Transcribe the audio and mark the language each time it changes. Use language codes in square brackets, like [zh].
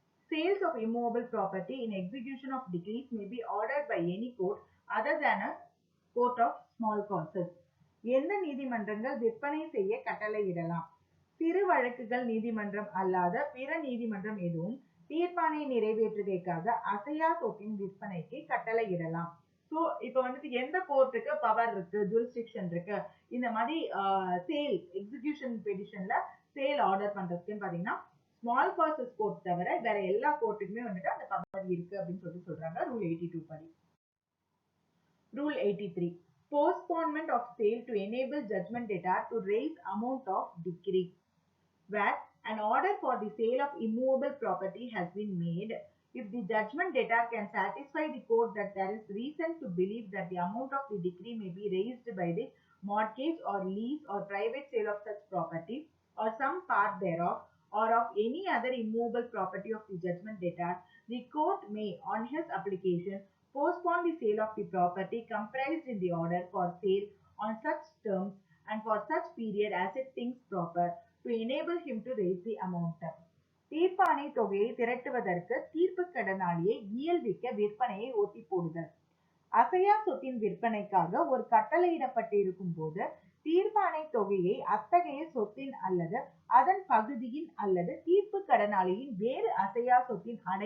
[en] Sales of immovable property in execution of decrees may be ordered by any court other than a court of small causes. [ta] எந்த நீதிமன்றங்கள் விற்பனை செய்ய கட்டளையிடலாம்? சிறு வழக்குகள் நீதிமன்றம் அல்லாத பிற நீதிமன்றம் எதுவும் தீர்ப்பானை நிறைவேற்றுகைக்காக அசையா சொத்தின் விற்பனைக்கு கட்டளையிடலாம். ஸோ இப்போ வந்துட்டு எந்த கோர்ட்டுக்கு பவர் இருக்கு, ஜூரிஸ்டிக்ஷன் இருக்கு இந்த மாதிரி சேல் எக்ஸிகியூஷன் பெடிஷன்ல சேல் ஆர்டர் பண்றதுக்குன்னு பாத்தீங்கன்னா ஸ்மால் காசஸ் கோர்ட் தவிர வேற எல்லா கோர்ட்டுக்குமே வந்துட்டு அந்த பவர் இருக்கு அப்படின்னு சொல்றாங்க ரூல் 82 படி. [en] Rule 83. Postponement of sale to enable judgment debtor to raise amount of decree. Where an order for the sale of immovable property has been made, if the judgment debtor can satisfy the court that there is reason to believe that the amount of the decree may be raised by the mortgage or lease or private sale of such property or some part thereof or of any other immovable property of the judgment debtor, the court may, on his application, postpone the sale of the property comprised in the order for sale on such terms and for such period as it thinks proper to enable him to raise the amount. [ta] தீர்ப்பானை தொகையை திரட்டுவதற்கு தீர்ப்பு கடனாளியை இயல்பிக்க விற்பனையை ஒத்தி போடுதல். அசையா சொத்தின் விற்பனைக்காக ஒரு கட்டளையிடப்பட்டிருக்கும் போது தீர்ப்பானை தொகையை அத்தகைய சொத்தின் அல்லது அதன் பகுதியின் அல்லது தீர்ப்பு கடனாளியின் வேறு அசையா சொத்தின்